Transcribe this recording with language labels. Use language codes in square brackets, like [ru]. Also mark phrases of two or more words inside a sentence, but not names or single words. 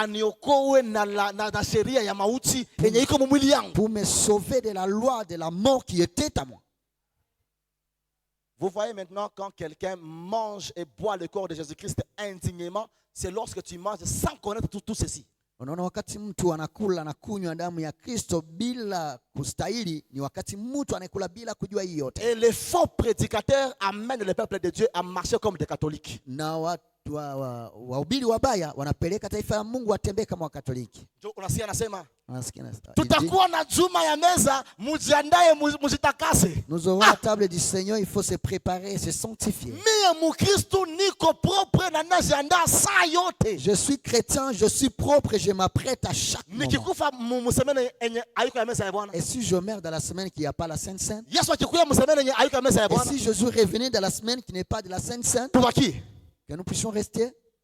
[fr] Pour me sauver de la loi de la mort qui était à moi. Vous voyez maintenant, quand quelqu'un mange et boit le corps de Jésus-Christ indignement, c'est lorsque tu manges sans connaître tout ceci. [sw] Unaona, wakati mtu anakula na kunywa damu ya Kristo bila kustahili, ni wakati mtu anakula bila kujua hii yote. [fr] Et les faux prédicateurs amènent le peuple de Dieu à marcher comme des catholiques. [sw] Na wahubiri wabaya wanapeleka taifa la Mungu watembee kama Wakatoliki. Unasikia anasema, tutakuwa na juma ya meza, mujiandae mujitakase. [fr] Nous aurons la table du Seigneur, il faut se préparer, se sanctifier. Je suis chrétien, je suis propre et je m'apprête à chaque moment. Et si je meurs dans la semaine qui n'y a pas la Sainte Sainte, et si Jésus revenait dans la semaine qui n'est pas de la Sainte Sainte, que nous puissions rester.